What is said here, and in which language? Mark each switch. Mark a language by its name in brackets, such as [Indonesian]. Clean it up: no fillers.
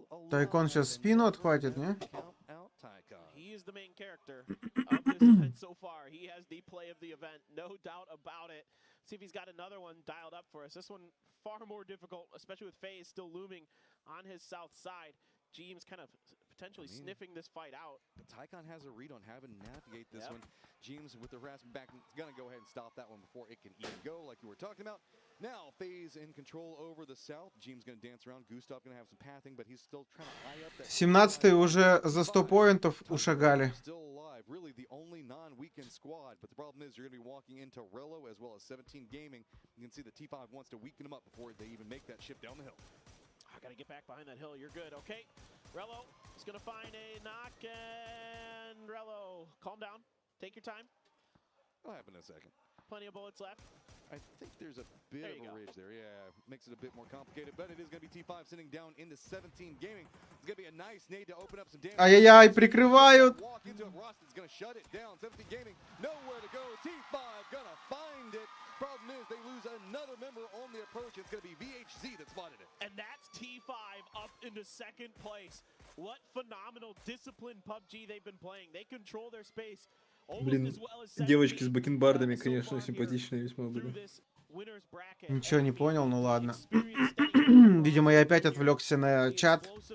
[Russian] Тайкон сейчас спину отхватит, не? [English] He is the main character of this event so far. He has the play of the event, no doubt about it. See if he's got another one dialed up for us. This one far more difficult, especially with FaZe still looming on his south side. James kind of potentially sniffing this fight out. But Tycon has a read on how to navigate this one. James with the harassment back, gonna go ahead and stop that one before it can even go, like you were talking about. Now FaZe in control over the south. James gonna dance around. Gustav gonna have some pathing, but he's still trying to eye up that. [Russian] 17-е уже за 100 поинтов ушагали. [English] Still alive, really the only non-weekend squad. But the problem is you're gonna be walking into Rello as well as 17 Gaming. You can see the T5 wants to weaken them up before they even make that shift down the hill. I gotta get back behind that hill. You're good. Okay. Rello is gonna find a knock, and Rello, calm down. Take your time. That'll happen in a second. Plenty of bullets left. I think there's a bit of a ridge there. Yeah, makes it a bit more complicated, but it is going to be T5 sitting down into 17 Gaming. It's going to be a nice nade to open up some damage. [Russian] Ай-яй-яй, прикрывают. [English] Walk into it. Roston's going to shut it down. 17 Gaming, nowhere to go. T5 going to find it. Problem is they lose another member on the approach. It's going to be VHZ that spotted it. And that's T5 up into second place. What phenomenal disciplined PUBG they've been playing. They control their space. [Russian] Блин, девочки с бакенбардами, конечно, симпатичные весьма были. Ничего не понял, ну ладно. Видимо, я опять отвлекся на чат.